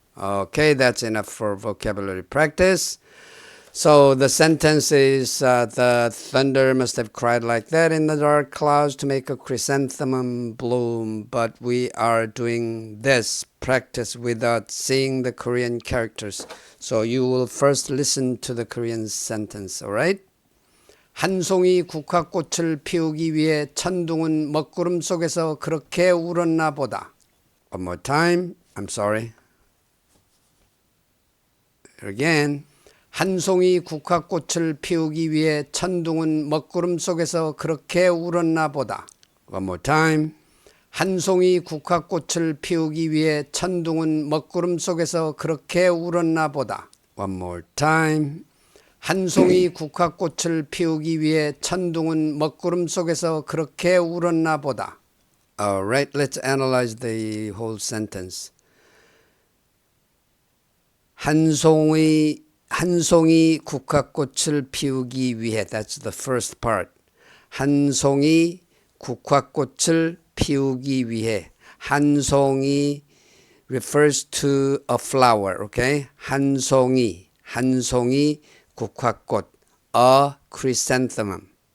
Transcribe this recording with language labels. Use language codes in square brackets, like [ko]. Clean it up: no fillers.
[en] Okay, that's enough for vocabulary practice. So the sentence is, the thunder must have cried like that in the dark clouds to make a chrysanthemum bloom. But we are doing this practice without seeing the Korean characters. So you will first listen to the Korean sentence, all right? [ko] 한 송이 국화꽃을 피우기 위해 천둥은 먹구름 속에서 그렇게 울었나 보다. [en] One more time. I'm sorry. Again. [ko] 한 송이 국화꽃을 피우기 위해 천둥은 먹구름 속에서 그렇게 울었나 보다. [en] One more time. [ko] 한 송이 국화꽃을 피우기 위해 천둥은 먹구름 속에서 그렇게 울었나 보다. [en] One more time. [ko] 한 송이 국화꽃을 피우기 위해 천둥은 먹구름 속에서 그렇게 울었나 보다. [en] Alright, let's analyze the whole sentence. [ko] 한 송이 국화꽃을 피우기 위해. [en] That's the first part. [ko] 한 송이 국화꽃을 피우기 위해. 한 송이 [en] refers to a flower, okay? [ko] 한 송이 국화꽃, [en] a chrysanthemum.